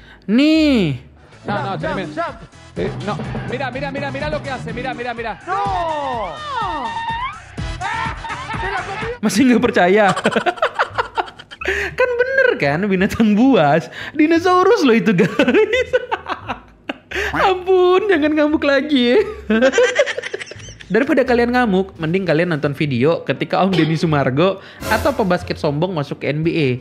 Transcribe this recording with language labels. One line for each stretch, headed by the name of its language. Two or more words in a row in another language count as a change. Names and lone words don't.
Indonesian: Nih.
Spanish: No, tremendo. No, mira lo que hace, mira.
Indonesian: Masih nggak percaya? Kan bener kan, binatang buas. Dinosaurus loh itu guys. Ampun, jangan ngamuk lagi ya. Daripada kalian ngamuk, mending kalian nonton video ketika Om Denny Sumargo atau pebasket sombong masuk ke NBA.